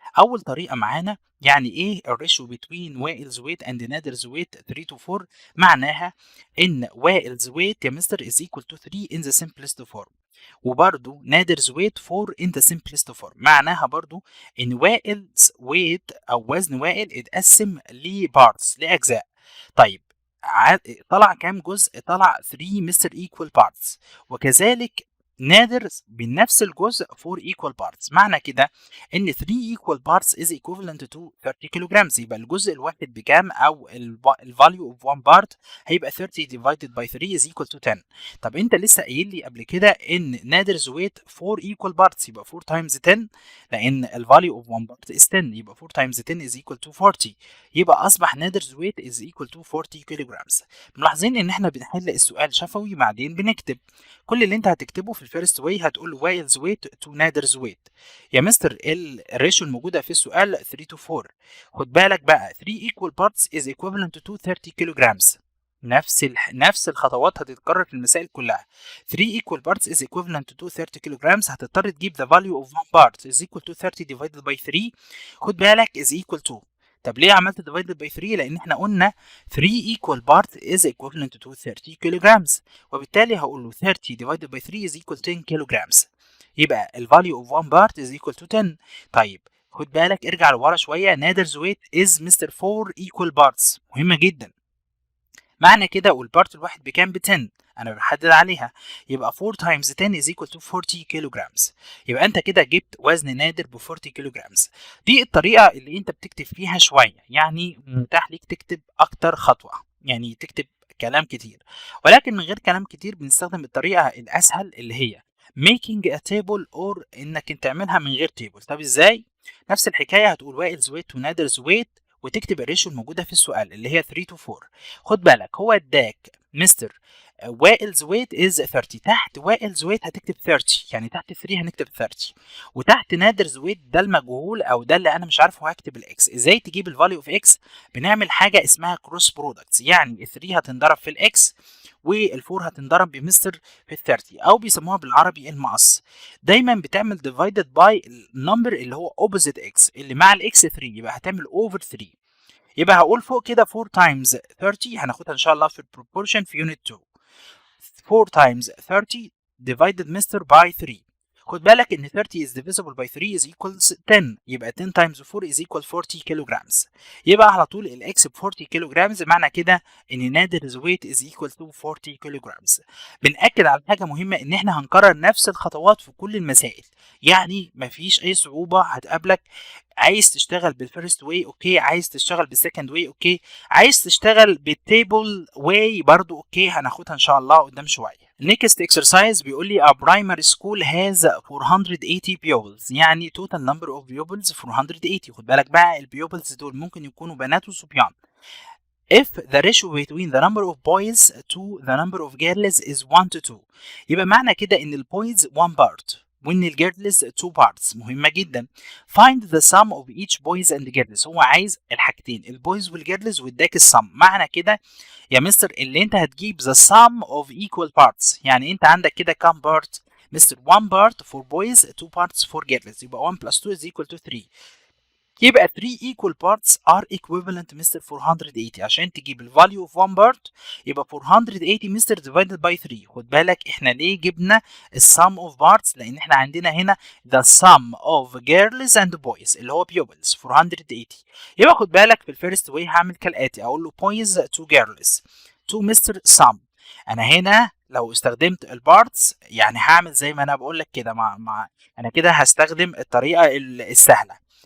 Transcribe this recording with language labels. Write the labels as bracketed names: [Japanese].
[Arabic] اول طريقه معانا يعني ايه [English] الريشيو بين Wael's weight and Nader's weight 3 to 4؟ [Arabic] معناها ان [English] Wael's weight يا mister is equal to 3 in the simplest form، [Arabic] وبرده [English] Nader's weight 4 in the simplest form. [Arabic] معناها برضو ان وائلز ويت او وزن وائل اتقسم لبارتس، لاجزاء. طيب طلع كام جزء؟ طلع 3 مستر [English] equal parts، [Arabic] وكذلك نادر بنفس الجزء 4 equal parts. [English] معنى كده ان 3 equal parts is equivalent to 30 kilograms. [Arabic] يبقى الجزء الواحد بكام، [English] او ال value of one part هيبقى 30 divided by 3 is equal to 10. [Arabic] طب انت لسه قايل لي قبل كده ان [English] نادر's weight 4 equal parts، يبقى 4 times 10، لان ال value of one part is 10، يبقى 4 times 10 is equal to 40. يبقى اصبح نادر's weight is equal to 40 kilograms. [Arabic] ملاحظين ان احنا بنحل السؤال شفوي بعدين بنكتب. كل اللي انت هتكتبه في الفيرست واي هتقول [English] Wael's weight to Nader's weight. [Arabic] يا مستر الريشيو الموجوده في السؤال [English] 3 to 4. خد بالك بقى 3 equal parts is equivalent to 30 kilograms. [Arabic] نفس الخطوات هتتكرر في المسائل كلها. [English] 3 equal parts is equivalent to 30 kilograms. [Arabic] هتضطر تجيب [English] the value of one part is equal to 30 divided by 3. خد بالك is equal to. [Arabic] طب ليه عملت [English] divided by 3؟ [Arabic] لان احنا قلنا [English] 3 equal part is equivalent to 30 kilograms، [Arabic] وبالتالي هقول له [English] 30 divided by 3 is equal to 10 kilograms. يبقى ال value of one part is equal to 10. [Arabic] طيب خد بالك ارجع لورا شويه، نادر [English] 's weight is [Arabic] مستر [English] 4 equal parts، [Arabic] مهمه جدا. معنى كده والبارت الواحد بكام؟ ب 10، انا بحدد عليها. [English] يبقى 4 times 10 is equal to 40 kilograms. [Arabic] يبقى انت كده جبت وزن نادر ب 40 kilograms. دي الطريقه اللي انت بتكتب فيها شويه، يعني متاح ليك تكتب اكتر خطوه، يعني تكتب كلام كتير، ولكن من غير كلام كتير بنستخدم الطريقه الاسهل اللي هي [English] making a table [Arabic] or انك تعملها من غير تيبل. طب ازاي؟ نفس الحكايه، هتقول [English] Wael's weight ونادرز weight [Arabic] وتكتب الريشيو الموجوده في السؤال اللي هي 3 to 4. خد بالك هو اداك مستر [English] Wael's weight is 30، [Arabic] تحت وائلز ويت هتكتب 30، يعني تحت 3 هنكتب 30، وتحت نادرز ويت ده المجهول او ده اللي انا مش عارفه هكتب الاكس. ازاي تجيب الفاليو اوف اكس؟ بنعمل حاجه اسمها [English] cross products, [Arabic] يعني ال 3 هتنضرب في الاكس وال4 هتنضرب بمستر في ال 30، او بيسموها بالعربي المقص. دايما بتعمل [English] ديفايدد باي النمبر [Arabic] اللي هو اوبوزيت اكس اللي مع الاكس 3، يبقى هتعمل اوفر 3. يبقى هقول فوق كده [English] 4 times 30، [Arabic] هناخدها ان شاء الله في البروبورشن في يونت 2. [English] 4 times 30 divided mister by 3. [Arabic] خد بالك ان [English] 30 is divisible by 3 is equals 10، [Arabic] يبقى [English] 10 times 4 is equal 40 kilograms. [Arabic] يبقى على طول الاكس ب [English] 40 kilograms، [Arabic] معنى كده ان [English] نادر's weight is equal to 40 kilograms. [Arabic] بنأكد على حاجة مهمة، ان احنا هنكرر نفس الخطوات في كل المسائل، يعني مفيش اي صعوبة هتقابلك. عايز تشتغل بالفيرست واي اوكي، عايز تشتغل بالسكند واي اوكي، عايز تشتغل بالتيبل واي برضو اوكي، هناخدها ان شاء الله قدام شويه. [English] next exercise [Arabic] بيقول لي [English] a primary school has 480 pupils، [Arabic] يعني [English] total number of pupils 480. [Arabic] خد بالك بقى البيوبلز دول ممكن يكونوا بنات وصبيان. [English] if the ratio between the number of boys to the number of girls is 1 to 2، [Arabic] يبقى معنى كده ان البويز 1 part وان الجيرلز 2 parts. مهمة جدا. [English] find the sum of each boys and girls، [Arabic] هو عايز الحاجتين البويز والجيرلز واداك السم. معنى كده يا مستر اللي انت هتجيب [English] the sum of equal parts، [Arabic] يعني انت عندك كده كام بارت؟ مستر [English] 1 part for boys 2 parts for girls، [Arabic] يبقى [English] 1 plus 2 is equal to 3. [Arabic] يبقى [English] 3 equal parts are equivalent mister 480. [Arabic] عشان تجيب [English] ال value of one part [Arabic] يبقى [English] 480 mister divided by 3. [Arabic] خد بالك احنا ليه جبنا ال [English] sum of parts؟ [Arabic] لان احنا عندنا هنا [English] the sum of girls and boys [Arabic] اللي هو pupils 480. يبقى خد بالك في الفيرست واي هعمل كالاتي، اقول له [English] boys to girls to [Arabic] مستر sum. انا هنا لو استخدمت البارتس يعني هعمل زي ما انا بقول لك كده، انا كده هستخدم الطريقه السهله.